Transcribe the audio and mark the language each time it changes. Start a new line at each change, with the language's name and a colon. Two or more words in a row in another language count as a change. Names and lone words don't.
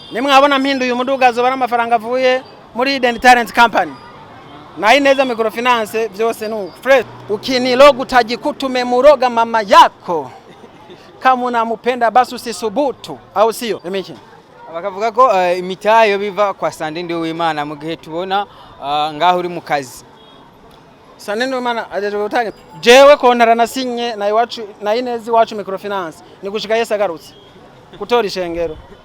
Rundi: nimwabona mpinduye umuduga azobara amafaranga avuye muri Hidden Talent Company na Ineza Microfinance byose nuko fresh.
Swahili: Ukiniloga utajikutume muroga mama yako kama unamupenda basi usisubutu au sio Emiki?
Rundi: Bakavuga ko imitayo biva kwa Sandende w'Imana mu gihe tubona ngaho uri mu kazi. Sandende w'Imana ajeje gutanga jewe kontara nasinye na iwacu na Ineza iwacu Microfinance ni gushika Yesu agarutse gutora ishengero.